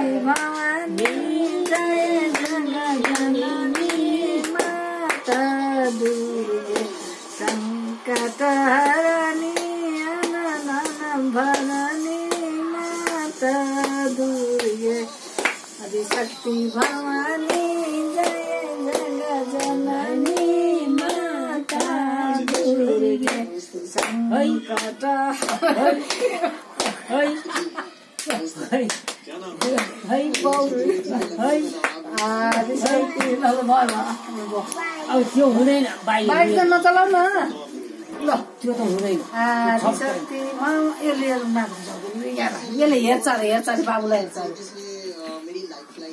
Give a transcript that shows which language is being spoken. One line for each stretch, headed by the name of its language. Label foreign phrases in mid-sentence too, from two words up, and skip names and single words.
Hindi: भवानी जय जगा जननी माता दुर्गे संकट हरणी अनंत भरणी माता दुर्गे आदिशक्ति भवानी जय जगा जननी माता दुर्गे संकट
Nepali: अब त्यो हुँदैन बाइक त नचलाउ न ल त्यो त हुँदैन आदिशक्ति यसले हेर्छ अरे बाबुलाई हेर्छ अरे